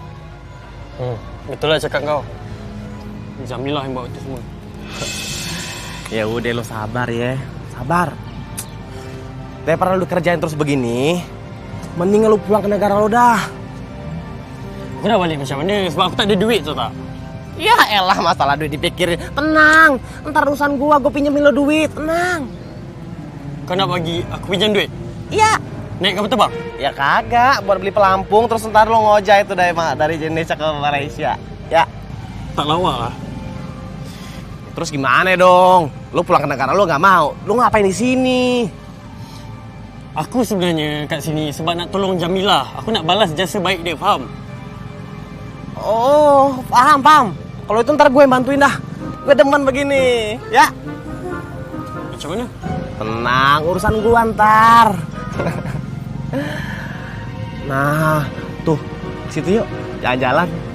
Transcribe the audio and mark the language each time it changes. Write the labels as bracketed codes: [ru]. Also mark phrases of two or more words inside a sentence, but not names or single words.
[ms] Betul lah cakap kau. Jamilah yang bawa itu semua. [id] Ya udah lo sabar ya. Sabar. Daripada lu kerjain terus begini, mending lu pulang ke negara lo dah. [ms] Aku dah balik macam mana? Sebab aku tak ada duit tu tak? [id] Ya elah masalah duit dipikirin. Tenang, ntar urusan gua pinjemin lo duit. Tenang. [ms] Kau nak bagi aku pinjam duit? [id] Iya. [ms] Naik kapal terbang? [id] Ya kagak, buat beli pelampung terus ntar lo ngojek itu dari Indonesia ke Malaysia. Ya. [ms] Tak lawak lah. [id] Terus gimana dong? Lo pulang ke negara lo nggak mau? Lo ngapain di sini? [ms] Aku sebenarnya kat sini sebab nak tolong Jamilah. Aku nak balas jasa baik dia, faham? [id] Oh, paham. Kalau itu ntar gue yang bantuin dah. Gue demen begini, ya. [ms] Macam mana? [id] Tenang, urusan gue ntar. Nah, tuh, situ yuk, jalan-jalan.